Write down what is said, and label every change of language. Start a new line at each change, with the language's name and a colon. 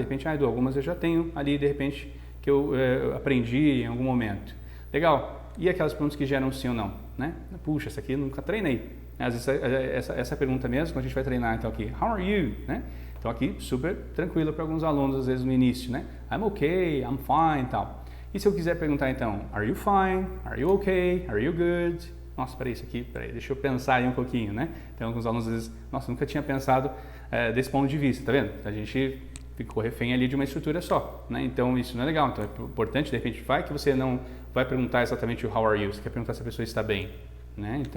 Portuguese: De repente, Edu, algumas eu já tenho ali, de repente, que eu aprendi em algum momento. Legal. E aquelas perguntas que geram sim ou não, né? Puxa, essa aqui eu nunca treinei. Às vezes essa pergunta mesmo, quando a gente vai treinar, então aqui,
English: how are you,
Portuguese: né? Então aqui, super tranquilo para alguns alunos, às vezes no início, né?
English: I'm okay, I'm fine e tal.
Portuguese: E se eu quiser perguntar então,
English: are you fine, are you okay, are you good?
Portuguese: Nossa, peraí, deixa eu pensar aí um pouquinho, né? Então alguns alunos às vezes, nossa, nunca tinha pensado desse ponto de vista, tá vendo? A gente ficou refém ali de uma estrutura só, né? Então isso não é legal, então é importante, de repente, vai que você não vai perguntar exatamente o
English: how are you,
Portuguese: você quer perguntar se a pessoa está bem, né?